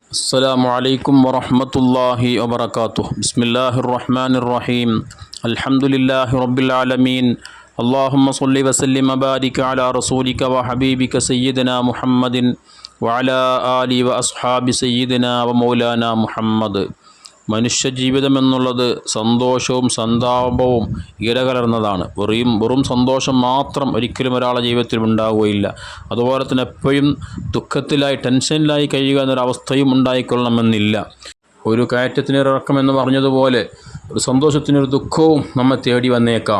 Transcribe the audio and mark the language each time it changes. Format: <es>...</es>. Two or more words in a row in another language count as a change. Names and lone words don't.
<ar>السلام عليكم ورحمة الله وبركاته. بسم الله الرحمن الرحيم. الحمد لله رب العالمين. اللهم صل وسلم وبارك على رسولك وحبيبك سيدنا محمد وعلى آله وأصحاب سيدنا ومولانا محمد.</ar> <ml>മനുഷ്യജീവിതം എന്നുള്ളത് സന്തോഷവും സന്താപവും ഇരകലർന്നതാണ്. വെറും സന്തോഷം മാത്രം ഒരിക്കലും ഒരാളുടെ ജീവിതത്തിൽ ഉണ്ടാവുകയില്ല. അതുപോലെ തന്നെ എപ്പോഴും ദുഃഖത്തിലായി ടെൻഷനിലായി കഴിയുക എന്നൊരവസ്ഥയും ഉണ്ടായിക്കൊള്ളണമെന്നില്ല. ഒരു കയറ്റത്തിനൊരിറക്കം എന്ന് പറഞ്ഞതുപോലെ ഒരു സന്തോഷത്തിനൊരു ദുഃഖവും നമ്മെ തേടി വന്നേക്കാം.</ml>